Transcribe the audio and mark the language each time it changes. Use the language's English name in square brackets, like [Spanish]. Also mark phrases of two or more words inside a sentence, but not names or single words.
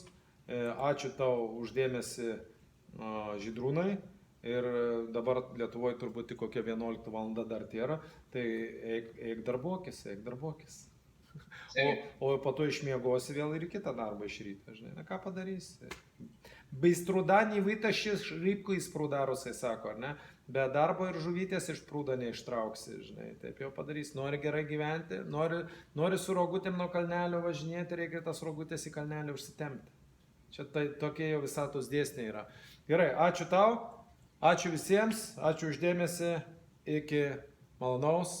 [Lithuanian] Ačiū tau uždėmesi, Žydrūnai. Ir dabar Lietuvoje turbūt tik kokia 11 valanda dar tėra. Tai eik darbuokis, eik darbuokis. O po to išmiegosi vėl ir kitą darbą iš ryto, žinai, na ką padarysi. [Russian] Без труда не вытащишь рыбку из пруда, [Lithuanian] rusai sako, ar ne? Be darbo ir žuvytės iš prūdo neištrauksi, žinai, taip jau padarys. Nori gerai gyventi, nori su rogutėm nuo kalnelio važinėti, reikia tas rogutės į kalnelį užsitempti. Čia tokie jau visatos dėsniai yra. Gerai, ačiū tau, ačiū visiems, ačiū uždėmesi, iki malonaus.